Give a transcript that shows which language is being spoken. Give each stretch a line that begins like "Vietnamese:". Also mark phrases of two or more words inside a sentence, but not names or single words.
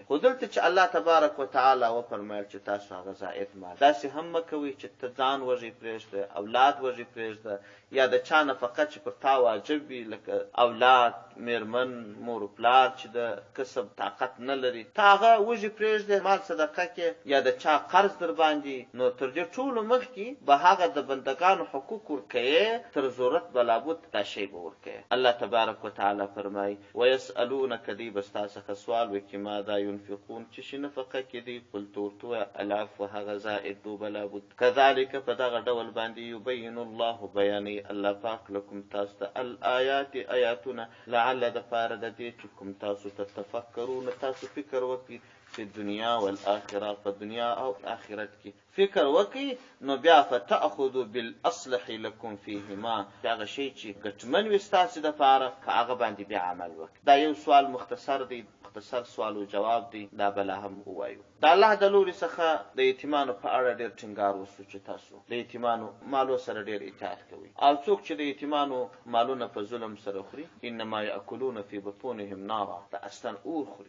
Pashto: خو دلته چې الله تبارک وتعالی وفرمایل چې تاسو هغه زائد مال داسې هم مه کوئ چې ته ځان وږی پرېږده، اولاد وږی پرېږده، یا د چا نفقه چې پر تا واجب وي لکه اولاد، میرمن، مور و پلار چې د کسب طاقت نه لري، ته هغه وږي پرېږدې، مال مال صدقه کې یا د چا قرض در باندې، نو تر دې ټولو مخکې به هغه د بندگانو حقوق ورکوي، تر ضرورت به لابد دا شی به ورکوي. الله تبارک وتعالی فرمایي ويسألونك دی بستا څخه سوال وکړي
Arabic: ماذا ينفقون
Pashto: چې شي نفقه کې دي، قلت ورته ووایه العفو هغه زائد دو به لابد. کذلک په دغه ډول باندې
Arabic: یبین الله
Pashto: بیانوي الله پاک لکم تاسو ته الآیات آیاتونه لعل د پاره د دې چې کوم تاسو ته تفکرون تاسو فکر وکړي په دنیا والآخرة په دنیا او آخرت کې فکر وکړي، نو بیا
Arabic: فتأخذوا بالاصلح لكم فيهما
Pashto: هغه شی چې ګټمن وي ستاسو دپاره په هغه باندې بیا عمل وکړي. دا یو سوال مختصر دی، مختصر سوال او جواب دی، دا بله هم ووایو. د الله د لوري څخه د یتیمانو په اړه ډېر ټینګار وسو چې تاسو د یتیمانو مالو سره ډېر اطاعت کوئ، او څوک چې د یتیمانو مالونه په ظلم سره خوري
Arabic: انما یأکلون فی بطونهم نارا
Pashto: دا اصلا اور خوري.